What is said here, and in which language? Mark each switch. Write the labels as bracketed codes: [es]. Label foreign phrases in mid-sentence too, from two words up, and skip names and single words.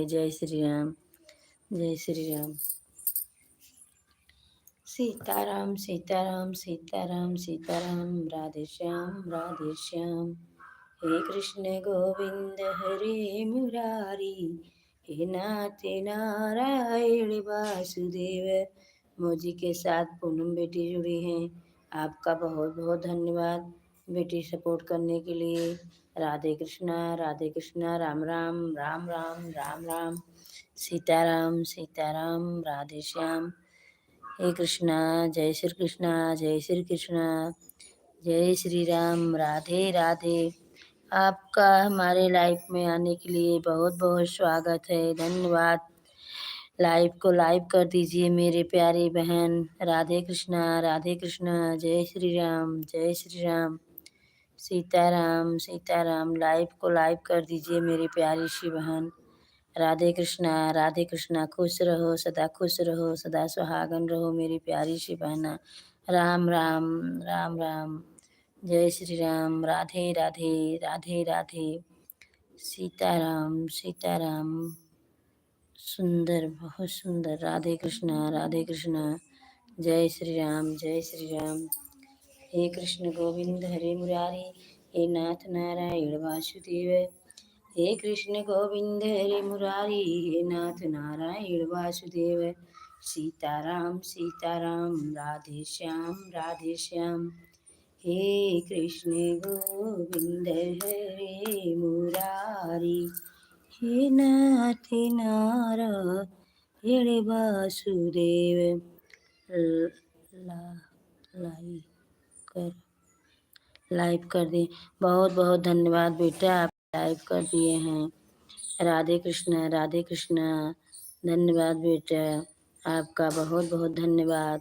[hi] जय श्री राम, जय श्री राम। सीताराम सीताराम, सीताराम सीताराम, राधे श्याम राधे श्याम। [sa] हे कृष्ण गोविंद हरे मुरारी, हे नाथ नारायण वासुदेव। [hi] मौजी के साथ पूनम बेटी जुड़ी हैं। आपका बहुत बहुत धन्यवाद बेटी सपोर्ट करने के लिए। राधे कृष्णा, राम राम राम राम राम राम। सीताराम सीताराम, राधे श्याम। हे कृष्णा, जय श्री कृष्णा, जय श्री कृष्णा, जय श्री राम, राधे राधे। आपका हमारे लाइफ में आने के लिए बहुत बहुत स्वागत है, धन्यवाद। लाइव को लाइव कर दीजिए मेरे प्यारे बहन। राधे कृष्णा, जय श्री राम, जय श्री राम। सीताराम सीताराम, लाइव को लाइव कर दीजिए मेरी प्यारी सी बहन। राधे कृष्णा, खुश रहो, सदा खुश रहो, सदा सुहागन रहो मेरी प्यारी सी बहना। राम राम, राम राम, जय श्री राम, राधे राधे, राधे राधे। सीताराम सीताराम, सुंदर, बहुत सुंदर। राधे कृष्णा, जय श्री राम, जय श्री राम। [sa] हे कृष्ण गोविंद हरे मुरारी, हे नाथ नारायण वासुदेव। हे कृष्ण गोविंद हरे मुरारी, हे नाथ नारायण वासुदेव। [hi] सीताराम सीताराम, राधे श्याम राधे श्याम। [sa] हे कृष्ण गोविंद हरे मुरारी, हे नाथ नारायण वासुदेव। [hi] ला लाई कर लाइव कर दिए। बहुत बहुत धन्यवाद बेटा, आप लाइव कर दिए हैं। राधे कृष्णा, धन्यवाद बेटा, आपका बहुत बहुत धन्यवाद।